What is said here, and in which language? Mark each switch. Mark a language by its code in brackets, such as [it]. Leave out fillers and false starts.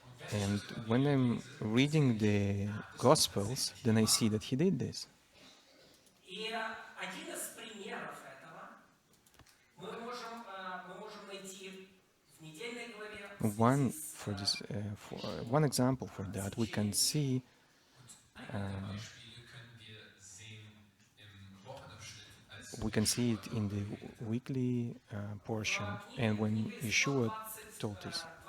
[en] And when I'm reading the Gospels, then I see that he did this. [ru] И один из примеров этого мы можем найти в недельной главе. [en] One example for that we can see [de] Und einige der Beispiele können wir sehen im Wochenabschnitt, als [en] it in the weekly portion, and when Yeshua told us.